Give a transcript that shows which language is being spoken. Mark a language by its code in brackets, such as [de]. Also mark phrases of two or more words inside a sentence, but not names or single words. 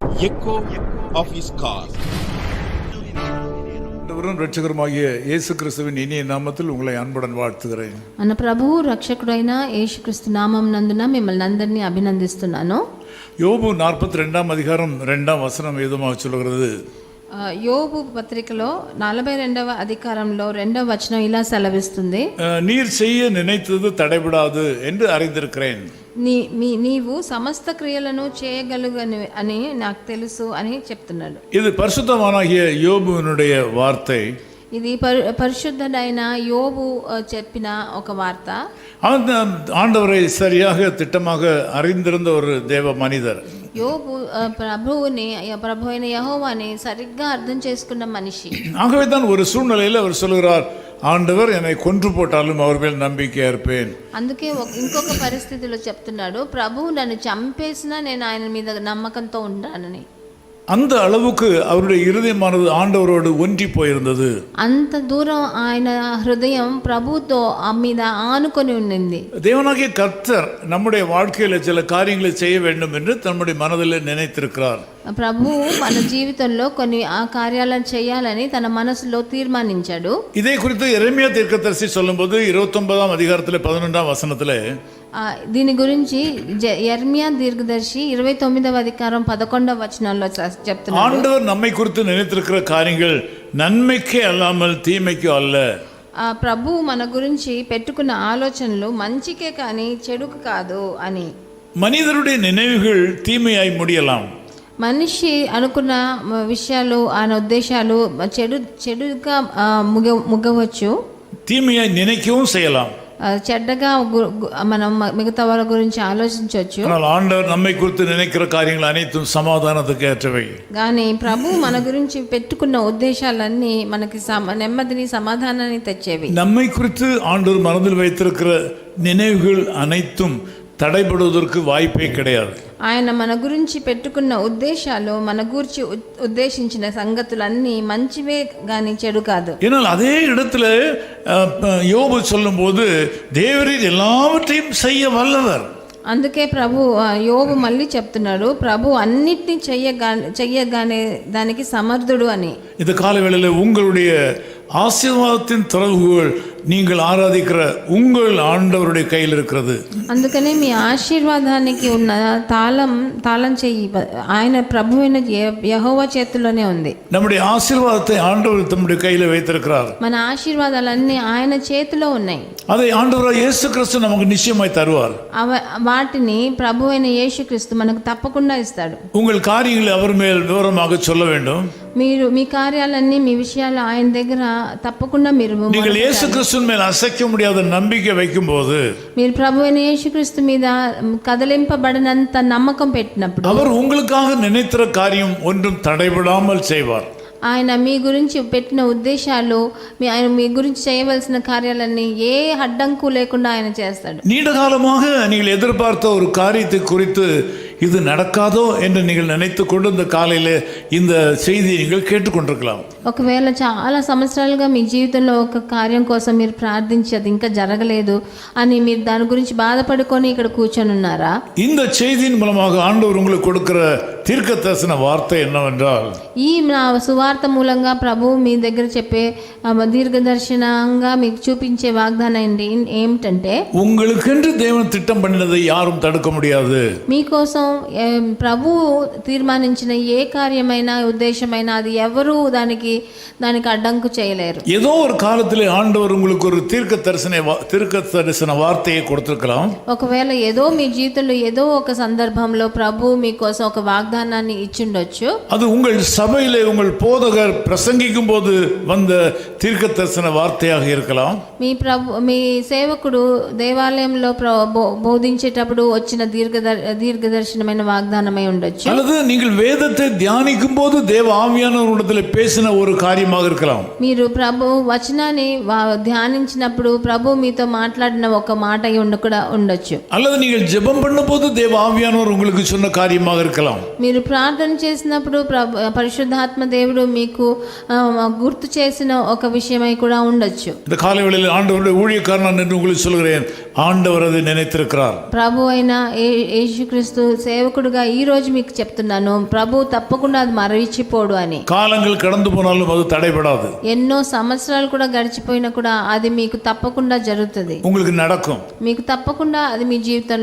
[en] echo of his call. [ta] ரட்சகராகிய இயேசு கிறிஸ்துவின் இனிய நாமத்தில் உங்களை అన్బుடன் வாழ்த்துகிறேன். [te] మన ప్రభువు రక్షకుడైన యేసుక్రీస్తు నామం నందున మిమ్మల్ని అందరినీ అభినందిస్తున్నాను. [ta] யோபு 42 அதிகாரம் 2 வசனம் ஏதுமாக சொல்கிறது. [te] యోబు పత్రికలో 42వ అధికారంలో 2వ వచనం ఇలా సెలవిస్తుంది. [ta] நீர் செய்ய நினைத்தது தடைபடாது என்று அறிந்திருக்கிறேன். [te] నీవు సమస్త క్రియలను చేయగలుగని అని నాకు తెలుసు అని చెప్తున్నాడు. [ta] இது பரிசுத்தமானாகிய யோபுவினுடைய வார்த்தை. [te] ఇది పరిశుద్ధుడైన యోబు చెప్పిన ఒక వార్త. [ta] ஆண்டவரை சரியாக திட்டமாக அறிந்திருந்த ஒரு தேவ மனிதர். [te] యోబు ప్రభు అయిన యెహోవాని సరిగ్గా అర్థం చేసుకున్న మనిషి. [ta] ஆகவே தான் ஒரு சூழ்நிலையில் அவர் சொல்கிறார், ஆண்டவர் என்னை கொன்று போட்டாலும் அவர் மேல் நம்பிக்கையா இருப்பேன். [te] అందుకే ఇంకొక పరిస్థితిలో చెప్తున్నాడు, ప్రభువు నన్ను చంపేసినా నేను ఆయన మీద నమ్మకంతో ఉంటానని. [ta] அந்த அளவுக்கு அவருடைய இருதயமானது ஆண்டவரோடு ஒன்றி போயிருந்தது. [te] అంత దూరం ఆయన హృదయం ప్రభుతో మీద ఆనుకొని ఉండింది. [ta] தேவனாகிய கர்த்தர் நம்முடைய வாழ்க்கையில சில காரியங்களை செய்ய வேண்டும் என்று தன்னுடைய மனதில் நினைத்திருக்கிறார். [te] ప్రభు మన జీవితంలో కొన్ని ఆ కార్యాలను చేయాలని తన మనసులో తీర్మానించాడు. [ta] ఇదే குறித்து ఎరెమియా தீர்க்கதரிசி சொல்லும்போது 29వ அதிகாரத்திலே 11వ వచనத்திலே [te] దీని గురించి యెర్మియా దీర్ఘదర్శి 29వ అధికారం 11వ వచనంలో చెప్తున్నాడు, [ta] ஆண்டவர் நம்மை குறித்து நினைத்திருக்கிற காரியங்கள் நன்மைக்கே அல்லாமல் தீமைக்கு அல்ல. [te] ప్రభు మన గురించి పెట్టుకున్న ఆలోచనలు మంచికే కానీ చెడుకు కాదు అని. [ta] மனிதருடைய நினைவுகள் தீமையாய் முடியலாம். [te] మనిషి అనుకున్న విషయాలు ఆయన ఉద్దేశాలు చెడుగా ముగవచ్చు, [ta] தீமையாய் நினைக்கவும் செய்யலாம். [te] చెడ్డగా మనం మిగతా వాళ్ళ గురించి ఆలోచించవచ్చు. [ta] ஆண்டவர் நம்மை குறித்து நினைக்கிற காரியங்கள் அனைத்தும் சமாதானத்துக்கு ஏற்றவை. [te] కానీ ప్రభు మన గురించి పెట్టుకున్న ఉద్దేశాలన్నీ మనకి నెమ్మదిని సమాధానాన్ని తెచ్చేవి. [ta] நம்மை குறித்து ஆண்டவர் மனதில் வைத்திருக்கிற நினைவுகள் அனைத்தும் தடைபடுவதற்கு வாய்ப்பே கிடையாது. [te] ఆయన మన గురించి పెట్టుకున్న ఉద్దేశాలు మన గురించి ఉద్దేశించిన సంగతులన్నీ మంచివే గాని చెడు కాదు. [ta] ஏனால் அதே இடத்துல யோபு சொல்லும்போது தேவரீர் எல்லாவற்றையும் செய்ய வல்லவர். [te] అందుకే ప్రభు యోబు మళ్ళీ చెప్తున్నాడు, ప్రభు అన్నిటినీ చెయ్యగానే దానికి సమర్థుడు అని. [ta] இந்த காலவேளையில் உங்களுடைய ஆசீர்வாதத்தின் திறவுகள் நீங்கள் ஆராதிக்கிற உங்கள் ஆண்டவருடைய கையில் இருக்கிறது. [te] అందుకనే మీ ఆశీర్వాదానికి ఉన్న తాళం చెయ్యి ఆయన ప్రభు అయిన యెహోవా చేతిలోనే ఉంది. [ta] நம்முடைய ஆசீர்வாதத்தை ஆண்டவர் தம்முடைய கையில் வைத்திருக்கிறார். [te] మన ఆశీర్వాదాలన్నీ ఆయన చేతిలో ఉన్నాయి. [ta] அதை ஆண்டவராகிய இயேசு கிறிஸ்து நமக்கு நிச்சயமாய் தருவார். [te] వాటిని ప్రభు అయిన యేసుక్రీస్తు మనకు తప్పకుండా ఇస్తాడు. [ta] உங்கள் காரியங்களை அவர் மேல் விவரமாக சொல்ல வேண்டும். [te] మీరు మీ కార్యాలన్నీ మీ విషయాలు ఆయన దగ్గర తప్పకుండా [ta] நீங்கள் இயேசு கிறிஸ்துவின் மேல் அசைக்க முடியாத நம்பிக்கை வைக்கும்போது, [te] మీరు ప్రభు అయిన యేసుక్రీస్తు మీద కదలింపబడనంత నమ్మకం పెట్టినప్పుడు [ta] அவர் உங்களுக்காக நினைத்திற காரியம் ஒன்றும் தடைபடாமல் செய்வார். [te] ఆయన మీ గురించి పెట్టిన ఉద్దేశాలు ఆయన మీ గురించి చేయవలసిన కార్యాలన్నీ ఏ అడ్డంకు లేకుండా ఆయన చేస్తాడు. [ta] நீண்ட காலமாக நீங்கள் எதிர்பார்த்த ஒரு காரியத்தை குறித்து இது நடக்காதோ என்று நீங்கள் நினைத்து கொண்டு இந்த காலையில் இந்த செய்தியை நீங்கள் கேட்டுக்கொண்டிருக்கலாம். [te] ఒకవేళ చాలా సంవత్సరాలుగా మీ జీవితంలో ఒక కార్యం కోసం మీరు ప్రార్థించి అది ఇంకా జరగలేదు అని మీరు దాని గురించి బాధపడుకొని ఇక్కడ కూర్చొని ఉన్నారా? [ta] இந்த செய்தியின் மூலமாக ஆண்டவர் உங்களுக்கு கொடுக்கிற தீர்க்க தரிசன வார்த்தை என்னவென்றால், [te] ఈ నా సువార్త మూలంగా ప్రభు మీ దగ్గర చెప్పే దీర్ఘదర్శనంగా మీకు చూపించే వాగ్దానం ఏమిటంటే, [ta] உங்களுக்கென்று தேவன் திட்டம் பண்ணினதை யாரும் தடுக்க முடியாது. [te] మీకోసం ప్రభు తీర్మానించిన ఏ కార్యమైనా ఉద్దేశమైనా అది ఎవరు దానికి అడ్డంకు చేయలేరు. [ta] ஏதோ ஒரு காலத்திலே ஆண்டவர் உங்களுக்கு ஒரு தீர்க்க தரிசன வார்த்தையை கொடுத்திருக்கலாம். [te] ఒకవేళ ఏదో మీ జీవితంలో ఏదో ఒక సందర్భంలో ప్రభు మీకోసం ఒక వాగ్దానాన్ని ఇచ్చిండొచ్చు. [ta] அது உங்கள் சபையிலே உங்கள் போதகர் பிரசங்கிக்கும் போது வந்த தீர்க்க தரிசன வார்த்தையாக இருக்கலாம். [te] మీ సేవకుడు దేవాలయంలో బోధించేటప్పుడు వచ్చిన దీర్ఘదర్శనమైన వాగ్దానమై ఉండొచ్చు. [ta] அல்லது நீங்கள் வேதத்தை தியானிக்கும் போது தேவ ஆவியானவரிடத்தில் பேசின ஒரு காரியமாக இருக்கலாம். [te] మీరు ప్రభు వచనాన్ని ధ్యానించినప్పుడు ప్రభు మీతో మాట్లాడిన ఒక మాట కూడా ఉండొచ్చు. [ta] அல்லது நீங்கள் ஜெபம் பண்ணும்போது தேவ ஆவியானவர் உங்களுக்கு சொன்ன காரியமாக இருக்கலாம். [te] మీరు ప్రార్థన చేసినప్పుడు పరిశుద్ధాత్మ దేవుడు మీకు గుర్తు చేసిన ఒక విషయమై కూడా ఉండొచ్చు. [ta] இந்த காலை வேளையில் ஆண்டவருடைய ஊழியக்காரன் என்று உங்களுக்கு சொல்கிறேன், ஆண்டவர் அதை நினைத்திருக்கிறார். [te] ప్రభు అయిన యేసుక్రీస్తు సేవకుడుగా ఈ రోజు మీకు చెప్తున్నాను, ప్రభు తప్పకుండా అది మరచిపోడు అని. [ta] காலங்கள் கடந்து போனாலும் அது தடைபடாது. [te] ఎన్నో సంవత్సరాలు కూడా గడిచిపోయినా కూడా అది మీకు తప్పకుండా జరుగుతుంది. [ta] உங்களுக்கு நடக்கும். [te] మీకు తప్పకుండా అది మీ జీవితంలో